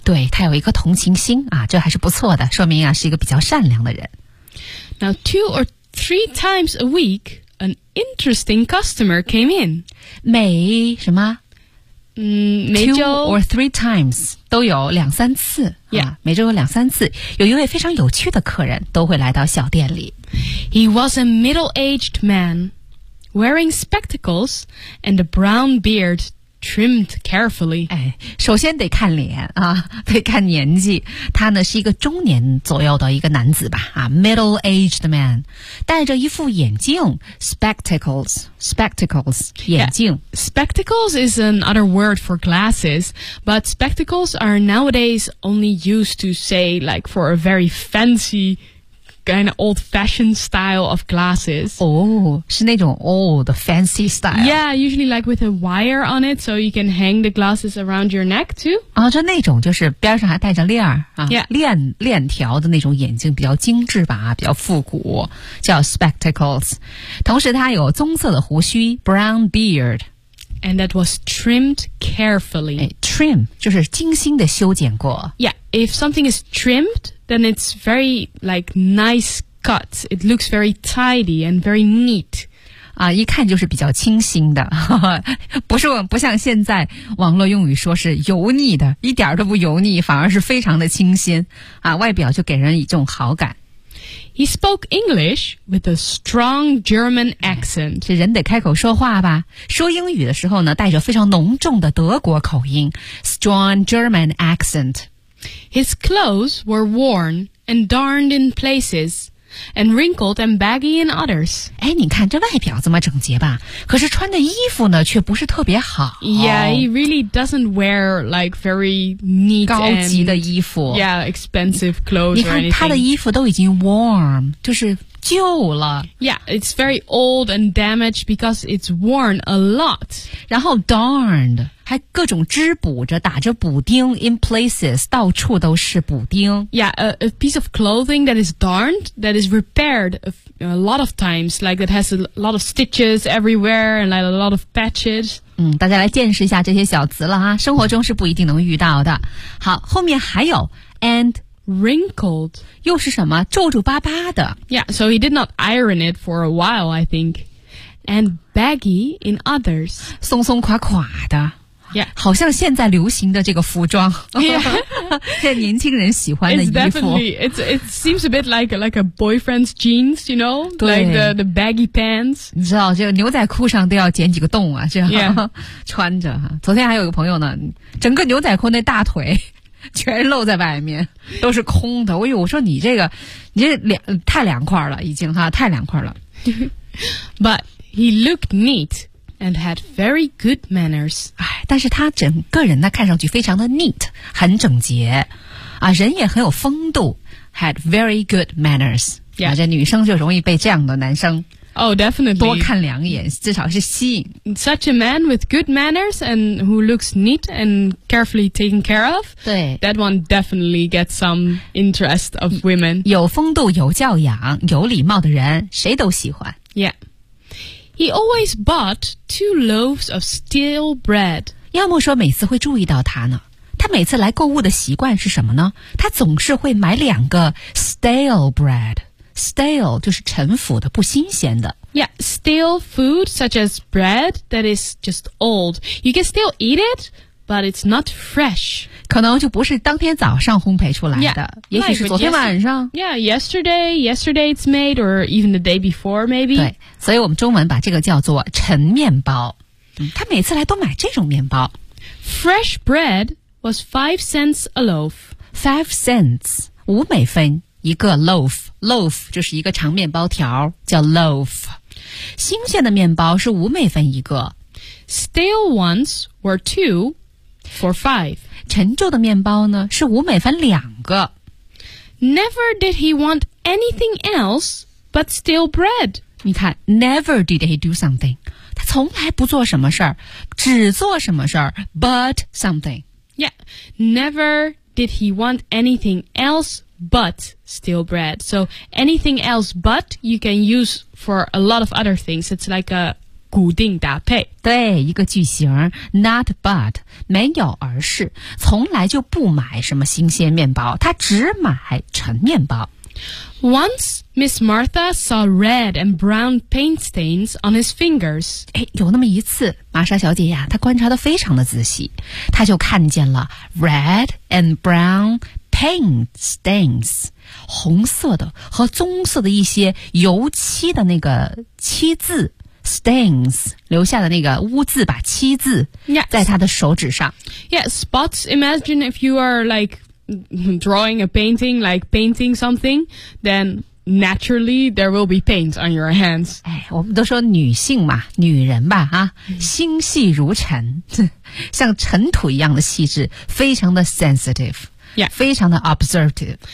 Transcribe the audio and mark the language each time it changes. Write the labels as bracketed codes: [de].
[zh] 对，他有一颗同情心啊，这还是不错的，说明啊是一个比较善良的人。 [en] Now, two or three times a week,An interesting customer came in. [zh] 每什么？每周 [en] two or three times [zh] 都有两三次。 [en] Yeah. [zh] 每周有两三次，有一位非常有趣的客人都会来到小店里。 [en] He was a middle-aged man, wearing spectacles and a brown beard trimmed carefully. [zh] 哎，首先得看脸啊，得看年纪。他呢是一个中年左右的一个男子吧，啊 ， [en] middle-aged man， [zh] 戴着一副眼镜 ，spectacles， 眼镜。 [en] Yeah. Spectacles is another word for glasses, but spectacles are nowadays only used to say like for a very fancy. Kind of old-fashioned style of glasses. Oh, [zh] 是那种 [en] old, fancy style. Yeah, usually like with a wire on it, so you can hang the glasses around your neck too. [zh] 啊，就那种就是边上还带着链儿啊， [en] yeah. [zh] 链条的那种眼镜比较精致吧，比较复古，叫 spectacles. 同时他有棕色的胡须 [en] brown beard. And that was trimmed carefully. [zh] Trim 就是精心的修剪过。 [en] Yeah, if something is trimmed, then it's very like nice cut. It looks very tidy and very neat. [zh] 啊，一看就是比较清新的，不像现在网络用语说是油腻的，一点都不油腻，反而是非常的清新啊，外表就给人一种好感。 [en] He spoke English with a strong German accent. [zh] 是人得开口说话吧？说英语的时候呢，带着非常浓重的德国口音 ， [en] strong German accent. His clothes were worn and darned in places, and wrinkled and baggy in others. [zh] 哎，你看这外表这么整洁吧？可是穿的衣服呢，却不是特别好。 [en] Yeah, he really doesn't wear like very neat [zh] 高级的衣服。 [en] Yeah, expensive clothes. [zh] 你看他的衣服都已经 worn， 就是旧了。 [en] Yeah, it's very old and damaged because it's worn a lot. [zh] 然后 darned 还各种织补着，打着补丁 ， [en] in places [zh] 到处都是补丁。 [en] Yeah, a piece of clothing that is darned that is repaired a lot of times, like it has a lot of stitches everywhere and like a lot of patches. [zh] 大家来见识一下这些小词了哈，生活中是不一定能遇到的。好，后面还有 and [en] wrinkled [zh] 又是什么？皱皱巴巴的。 [en] Yeah, so he did not iron it for a while, I think. And baggy in others, [zh] 松松垮垮的。 [en] Yeah, [zh] 好像现在流行的这个服装。 [en] Yeah, [zh] 现在年轻人喜欢的衣服。 [en] It seems a bit like a boyfriend's jeans, you know, like the baggy pants. [zh] 你知道，这个牛仔裤上都要剪几个洞啊，这样、 [en] yeah. [zh] 穿着哈。昨天还有一个朋友呢，整个牛仔裤那大腿全露在外面，都是空的。哎呦，我说你这个，你这太凉快了，已经哈，太凉快了。 [en] But he looked neat and had very good manners. [zh] 哎，但是他整个人呢，看上去非常的 neat， 很整洁，啊，人也很有风度。 [en] Had very good manners. [zh] Yeah， 这女生就容易被这样的男生。 [en] Oh, definitely. [zh] 多看两眼，至少是吸引。 [en] Such a man with good manners and who looks neat and carefully taken care of. [zh] 对。 [en] That one definitely gets some interest of women. [zh] 有风度，有教养，有礼貌的人，谁都喜欢。 [en] Yeah. He always bought 2 loaves of stale bread. [zh] 要么说每次会注意到他呢。他每次来购物的习惯是什么呢？他总是会买两个 [en] stale bread。 [zh] Stale 就是陈腐的，不新鲜的。 [en] Yeah, stale food such as bread that is just old. You can still eat it, but it's not fresh. [zh] 可能就不是当天早上烘焙出来的， [en] yeah, [zh] 也许是昨天晚上。 [en] Yeah, yesterday it's made, or even the day before, maybe. [zh] 对，所以我们中文把这个叫做陈面包。嗯，他每次来都买这种面包。 [en] Fresh bread was 5 cents a loaf. [zh] 5 cents, 五美分。一个 loaf, loaf 就是一个长面包条，叫 loaf。新鲜的面包是五美分一个。 [en] Stale ones were 2 for 5。 [zh] 陈旧的面包呢是五美分两个。 [en] Never did he want anything else but stale bread。 [zh] 你看 [en] never did he do something， [zh] 他从来不做什么事儿，只做什么事儿 [en] but something。 Yeah, never did he want anything elseBut stale bread. So anything else but you can use for a lot of other things. It's like a [zh] 固定搭配。对，一个句型。 Not but, 没有而是，从来就不买什么新鲜面包，他只买陈面包。 [en] Once Miss Martha saw red and brown paint stains on his fingers. [zh] 哎，有那么一次，玛莎小姐呀，她观察得非常的仔细，她就看见了 [en] red and brown paint stains， [zh] 红色的和棕色的一些油漆的那个漆渍 stains 留下的那个污渍吧，漆渍 [en] yes， [zh] 在他的手指上。 [en] Yes, spots. Imagine if you are like drawing a painting, like painting something, then naturally there will be paint on your hands. [zh] 哎，我们都说女性嘛，女人吧，啊，心细如尘，像尘土一样的细致，非常的 sensitive。 [en] Yeah， [zh] 非常的 observative。